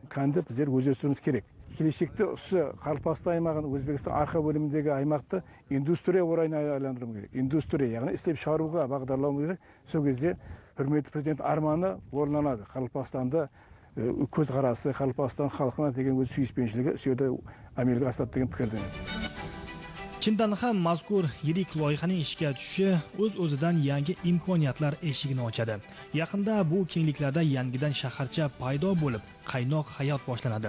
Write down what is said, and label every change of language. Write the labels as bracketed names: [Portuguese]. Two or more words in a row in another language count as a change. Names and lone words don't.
[Kara-Kalpak] Кәнді біздер өзестіруіміз керек. Келешекте осы Қарақалпақстан аймағын, Өзбекстан арқа бөліміндегі аймақты индустрия орайына айландыру керек. Индустрия, яғни істеп шығаруға бағдарлауымыз керек. Сол кезде құрметті президент арманы орындалады. Қарақалпақстанда көзқарасы, Қарақалпақстан халқына деген өз сүйіспеншілігі сөйді әмелге асады деген пікірден. [Uzbek] Chindan ham mazkur yirik loyihaning ishga tushishi o'z-o'zidan yangi imkoniyatlar eshigini ochadi. Yaqinda bu kengliklarda yangidan shaharcha paydo bo'lib, qaynoq hayot boshlanadi.